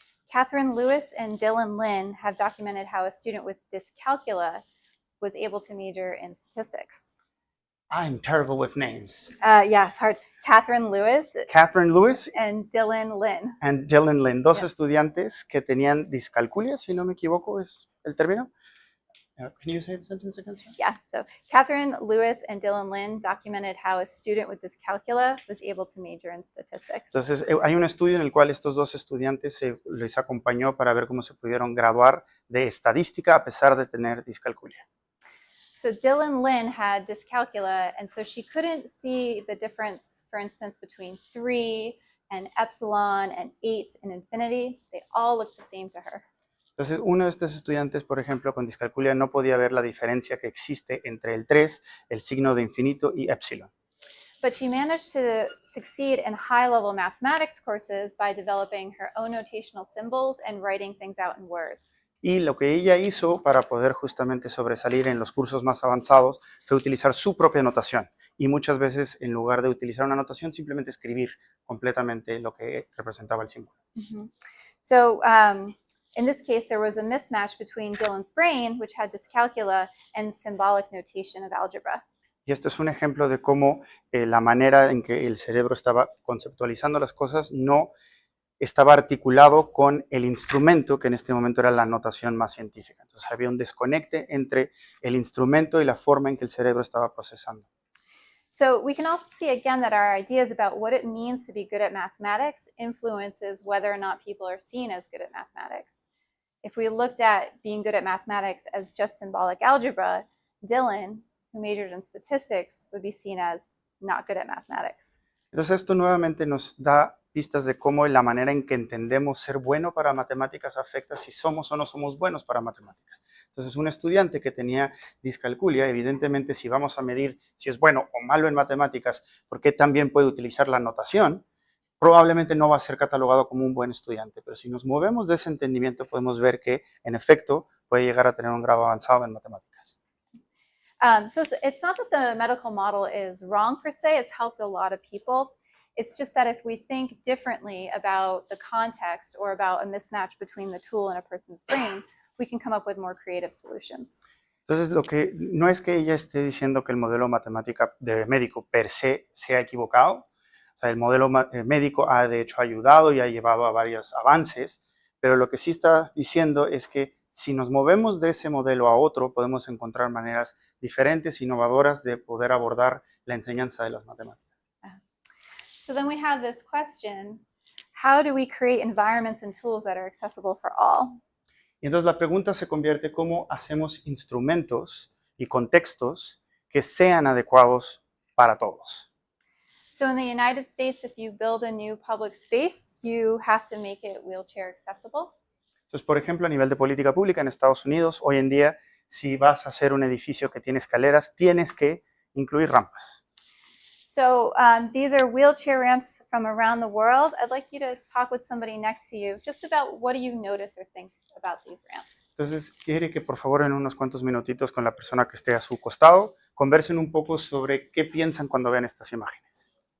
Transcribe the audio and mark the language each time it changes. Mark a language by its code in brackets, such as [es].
[en] Catherine Lewis and Dylan Lin have documented how a student with dyscalculia was able to major in statistics. I'm terrible with names. Yeah, it's hard. Catherine Lewis Catherine Lewis and Dylan Lin. and Dylan Lin, 2 Yeah. [es] estudiantes que tenían discalculia, si no me equivoco es el término. [en] Can you say the sentence again, sir? Yeah, so Catherine Lewis and Dylan Lin documented how a student with dyscalculia was able to major in statistics. [es] Entonces, hay un estudio en el cual estos 2 estudiantes les acompañó para ver cómo se pudieron graduar de estadística a pesar de tener discalculia. [en] So Dylan Lin had dyscalculia, and so she couldn't see the difference, for instance, between 3 and epsilon and 8 and infinity. They all looked the same to her. [es] Entonces, uno de estos estudiantes, por ejemplo, con discalculia no podía ver la diferencia que existe entre el 3, el signo de infinito y epsilon. [en] But she managed to succeed in high-level mathematics courses by developing her own notational symbols and writing things out in words. [es] Y lo que ella hizo para poder justamente sobresalir en los cursos más avanzados fue utilizar su propia notación. Y muchas veces, en lugar de utilizar una notación, simplemente escribir completamente lo que representaba el símbolo. Mm-hmm. [en] So in this case, there was a mismatch between Dylan's brain, which had dyscalculia, and symbolic notation of algebra. [es] Y esto es un ejemplo de cómo la manera en que el cerebro estaba conceptualizando las cosas no estaba articulado con el instrumento, que en este momento era la notación más científica. Entonces había un desconecte entre el instrumento y la forma en que el cerebro estaba procesando. [en] So we can also see again that our ideas about what it means to be good at mathematics influences whether or not people are seen as good at mathematics. If we looked at being good at mathematics as just symbolic algebra, Dylan, who majored in statistics, would be seen as not good at mathematics. [es] Entonces esto nuevamente nos da pistas de cómo la manera en que entendemos ser bueno para matemáticas afecta si somos o no somos buenos para matemáticas. Entonces un estudiante que tenía discalculia, evidentemente si vamos a medir si es bueno o malo en matemáticas, porque también puede utilizar la notación, probablemente no va a ser catalogado como un buen estudiante. Pero si nos movemos de ese entendimiento podemos ver que en efecto puede llegar a tener un grado avanzado en matemáticas. [en] So it's not that the medical model is wrong per se, it's helped a lot of people. It's just that if we think differently about the context or about a mismatch between the tool and a person's brain, we can come up with more creative solutions. [es] Entonces, lo que no es que ella esté diciendo que el modelo matemática de médico per se sea equivocado. O sea, el modelo médico ha de hecho ayudado y ha llevado a varios avances, pero lo que sí está diciendo es que si nos movemos de ese modelo a otro, podemos encontrar maneras diferentes, innovadoras de poder abordar la enseñanza de las matemáticas. [en] So then we have this question, how do we create environments and tools that are accessible for all? [es] Y entonces la pregunta se convierte cómo hacemos instrumentos y contextos que sean adecuados para todos. [en] So in the United States, if you build a new public space, you have to make it wheelchair accessible. [es] Entonces, por ejemplo, a nivel de política pública en Estados Unidos, hoy en día, si vas a hacer un edificio que tiene escaleras, tienes que incluir rampas. [en] So these are wheelchair ramps from around the world. I'd like you to talk with somebody next to you just about what do you notice or think about these ramps. [es] Entonces, quiere que por favor en unos cuantos minutitos con la persona que esté a su costado, conversen un poco sobre qué piensan cuando vean estas imágenes.